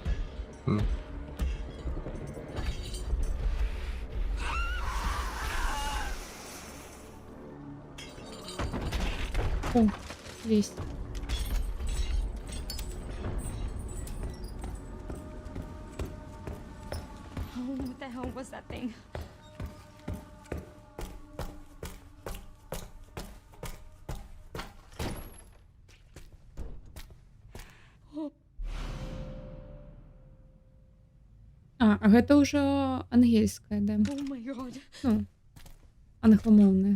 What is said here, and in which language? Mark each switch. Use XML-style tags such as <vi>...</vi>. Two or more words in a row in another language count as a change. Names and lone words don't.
<ru>О, есть.</ru> <en>What the hell was that thing?</en> <be>А гэта ўжо ангельская, да? Ну, англамоўная.</be>